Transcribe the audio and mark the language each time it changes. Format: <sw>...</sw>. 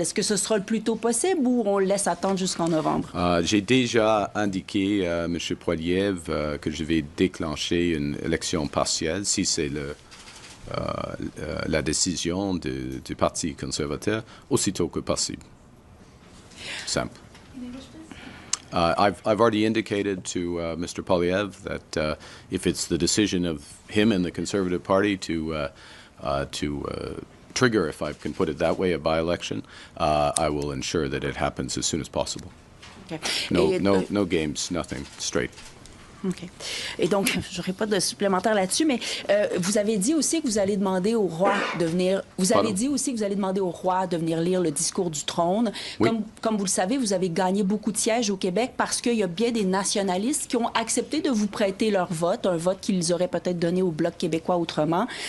<fr>Est-ce que ce sera le plus tôt possible ou on le laisse attendre jusqu'en novembre? J'ai déjà indiqué à M. Poiliev que je vais déclencher une élection partielle si c'est la décision du Parti conservateur aussitôt que possible. Simple.</fr> <en>I've already indicated to Mr. Poilievre that if it's the decision of him and the Conservative Party to trigger, if I can put it that way, a by-election, I will ensure that it happens as soon as possible. Okay. No games, nothing, straight. OK.</en> <fr>Et donc, je n'aurai pas de supplémentaire là-dessus, mais vous avez dit aussi que vous allez demander au roi de venir... Vous avez dit aussi que vous allez demander au roi de venir lire le discours du trône. Oui. Comme vous le savez, vous avez gagné beaucoup de sièges au Québec parce qu'il y a bien des nationalistes qui ont accepté de vous prêter leur vote, un vote qu'ils auraient peut-être donné au Bloc québécois autrement.</fr>